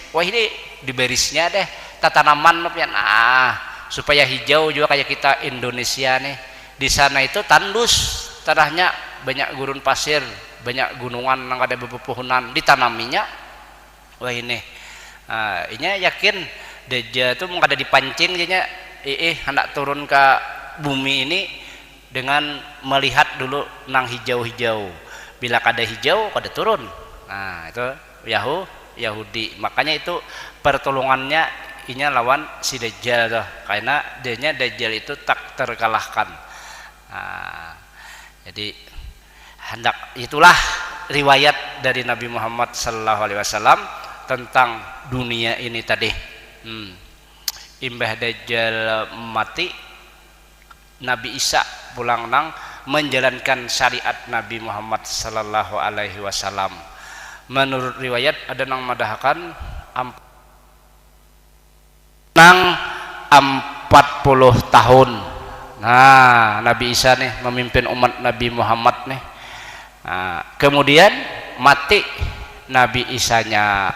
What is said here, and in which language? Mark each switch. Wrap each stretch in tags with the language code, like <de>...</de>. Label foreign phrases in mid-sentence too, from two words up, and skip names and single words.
<id>Wah ini di barisnya deh tanaman supaya hijau juga kayak kita Indonesia nih. Di sana itu tandus tanahnya, banyak gurun pasir, banyak gunungan yang ada bepepohonan, ditanaminya. Wah ini ini yakin Dajjal itu mau ada dipancing jadinya hendak turun ke bumi ini dengan melihat dulu nang hijau-hijau.</id> <bjn>Bila kada hijau kada turun.</bjn> <id>Itu Yahudi. Makanya itu pertolongannya inya lawan si Dajjal tuh, karena Dajjal itu tak terkalahkan. Jadi itulah riwayat dari Nabi Muhammad</id> <ar>صلى الله عليه وسلم</ar> <id>tentang dunia ini tadi.</id> <bjn>Imbah Dajjal mati, Nabi Isa pulang nang menjalankan syariat Nabi Muhammad</bjn> <ar>صلى الله عليه وسلم.</ar> <bjn>Menurut riwayat ada nang madahakan nang 40 tahun.</bjn> <id>Nabi Isa nih memimpin umat Nabi Muhammad nih. Kemudian mati Nabi Isanya.</id>